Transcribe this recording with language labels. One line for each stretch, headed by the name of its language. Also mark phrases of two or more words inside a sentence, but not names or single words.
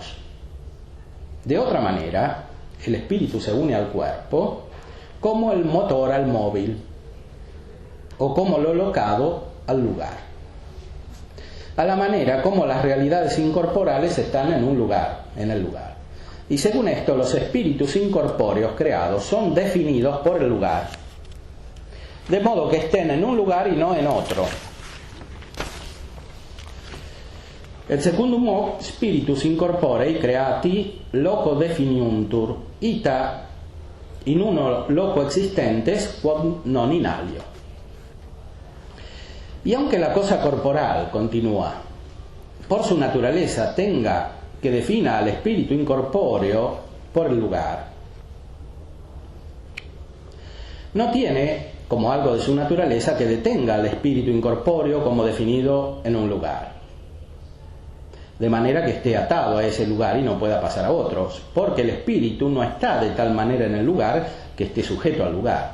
Spanish: De otra manera, el espíritu se une al cuerpo como el motor al móvil, o como lo locado al lugar, a la manera como las realidades incorporales están en el lugar. Y según esto, los espíritus incorpóreos creados son definidos por el lugar, de modo que estén en un lugar y no en otro.
Latin: Et secundum spiritus incorporei creati loco definiuntur, ita in uno loco existentes quod non in alio.
Spanish: Y aunque la cosa corporal, continúa, por su naturaleza tenga que defina al espíritu incorpóreo por el lugar, no tiene como algo de su naturaleza que detenga al espíritu incorpóreo como definido en un lugar, de manera que esté atado a ese lugar y no pueda pasar a otros, porque el espíritu no está de tal manera en el lugar que esté sujeto al lugar.